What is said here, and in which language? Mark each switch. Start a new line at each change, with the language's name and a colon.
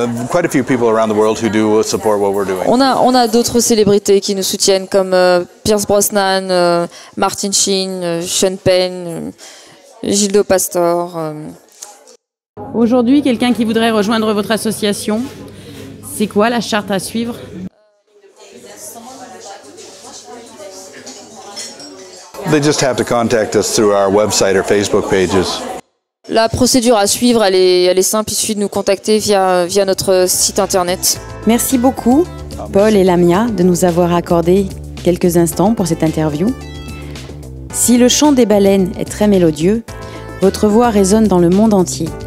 English: Quite a few people around the world who do support what we're doing.
French: On a d'autres célébrités qui nous soutiennent comme Pierce Brosnan, Martin Sheen, Sean Penn, Gildo Pastor. Aujourd'hui, quelqu'un qui voudrait rejoindre votre association, c'est quoi la charte à suivre?
English: They just have to contact us through our website or Facebook pages.
French: La procédure à suivre, elle est simple, il suffit de nous contacter via notre site internet. Merci beaucoup, Paul et Lamia, de nous avoir accordé quelques instants pour cette interview. Si le chant des baleines est très mélodieux, votre voix résonne dans le monde entier.